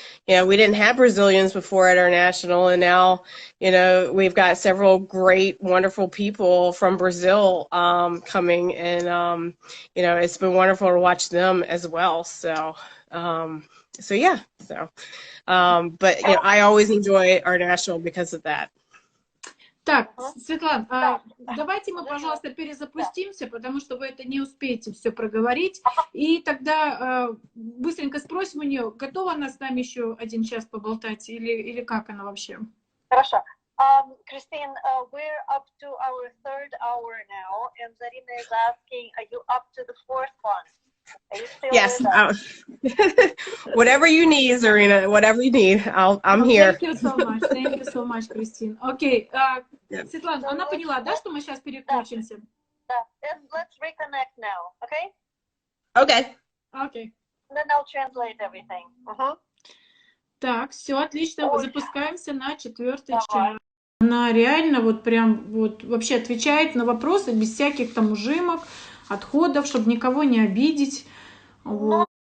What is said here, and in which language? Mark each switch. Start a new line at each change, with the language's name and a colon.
English: You know, we didn't have Brazilians before at our national, and now, you know, we've got several great, wonderful people from Brazil coming, and you know, it's been wonderful to watch them as well. So, yeah. So, but you know, I always enjoy our national because of that.
Russian: Так, Светлана, давайте мы, пожалуйста, перезапустимся, потому что вы это не успеете все проговорить. И тогда быстренько спросим у нее, готова она с нами еще 1 час поболтать, или как она вообще? Хорошо.
English: Christine, we're up to our 3rd hour now, and Zarina is asking, are you up to the 4th one? Are you still Yes. Whatever you need, Zarina, whatever you need, I'm here. Thank you so much, Christine.
Russian: Окей, Светлана, она поняла, да, что мы сейчас переключимся? Да.
English: Let's reconnect now, okay? Okay. Okay. Then I'll translate everything.
Russian: Так, все отлично, запускаемся на 4-й час. Она реально вот прям вот вообще отвечает на вопросы без всяких там ужимок, отходов, чтобы никого не обидеть. Вот.